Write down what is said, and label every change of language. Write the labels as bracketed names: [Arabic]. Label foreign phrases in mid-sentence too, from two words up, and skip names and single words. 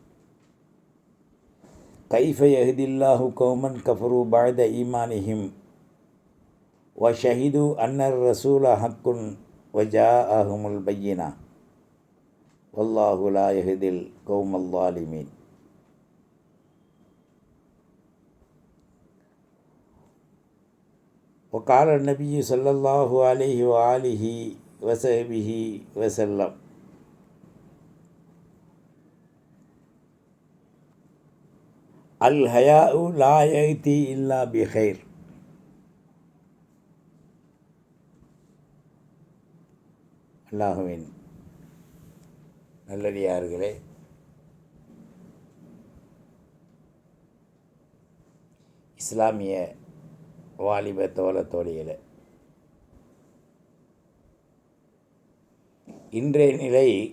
[Arabic] كيف يهدي الله قوما كفروا بعد إيمانهم وشهدوا أن الرسول حق وجاءهم البينات والله لا يهدي القوم الظالمين. وقال النبي صلى الله عليه وآله وصحبه وسلم الحياء لا يأتي إلا بخير. [Tamil] அல்லாஹுவின் நல்லடியார்களே, இஸ்லாமிய வாலிப தோழ தோழிகளே, இன்றைய நிலை